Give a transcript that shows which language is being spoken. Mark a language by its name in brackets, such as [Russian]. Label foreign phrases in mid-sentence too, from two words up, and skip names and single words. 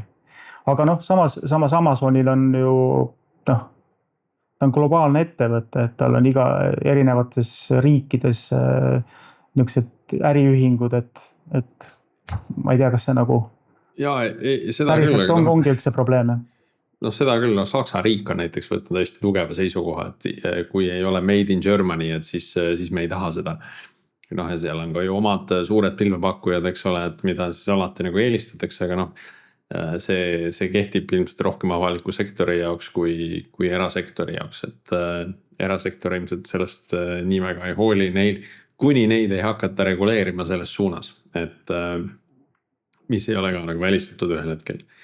[Estonian] Aga noh, samas Amazonil on ju, noh, ta on globaalne ettevõte, et tal on erinevates riikides niisugused äriühingud, et ma ei tea, kas see nagu seda päriselt ongi üldse probleeme. No seda küll, Saksa riik on näiteks võtnud hästi tugeva seisukoha, et kui ei ole [English] made in Germany, [Estonian] et siis me ei taha seda. Noh, ja seal on ka ju omad suured pilvepakkujad, eks ole, et mida siis alati nagu eelistatakse, aga noh, see kehtib ilmselt rohkem avaliku sektori jaoks kui erasektori jaoks, et erasektor ilmselt sellest nii väga ei hooli neil, kuni neid ei hakata reguleerima selles suunas, et mis ei ole ka nagu välistatud ühel hetkel.